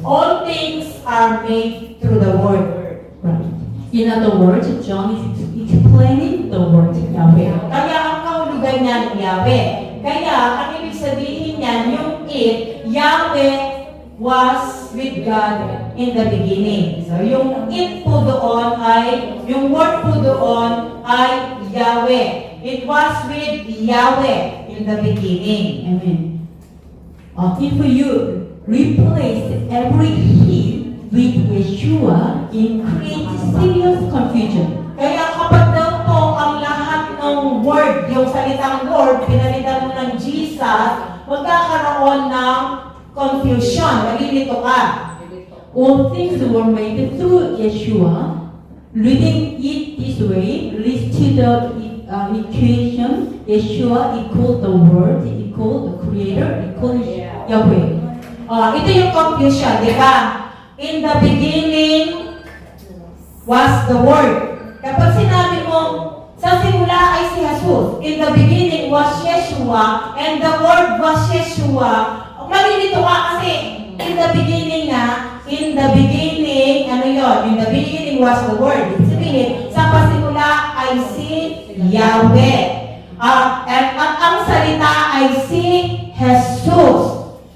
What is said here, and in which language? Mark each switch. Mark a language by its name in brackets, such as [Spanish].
[English] All things are made through the word. right. In other words, John is explaining the word Yahweh. [Filipino] Kaya ang kahulugan niyan, Yahweh. Kaya ang ibig sabihin niyan, yung [English] it, Yahweh was with God in the beginning. [Filipino] So yung it po doon ay, yung word po doon ay Yahweh. [English] It was with Yahweh in the beginning. Amen. If you replace every he with Yeshua, it creates serious confusion. [Filipino] Kaya kapag daw po ang lahat ng word, yung salitang word, pinalitan mo ng Jesus, magkakaroon ng confusion, malilito ka. [English] All things were made through Yeshua. Reading it this way leads to the equation Yeshua equal the Word equal the Creator equal Yahweh. [Filipino] Ito yung confusion, di ba? [English] In the beginning was the Word. [Filipino] Kapag sinabi mo, sa simula ay si Jesus. [English] In the beginning was Yeshua, and the Word was Yeshua. [Filipino] Malilito ka kasi, [English] in the beginning nga, in the beginning, [Filipino] ano yun? [English] In the beginning was the Word. [Filipino] Ibig sabihin, sa pasimula ay si Yahweh. At ang salita ay si Jesus.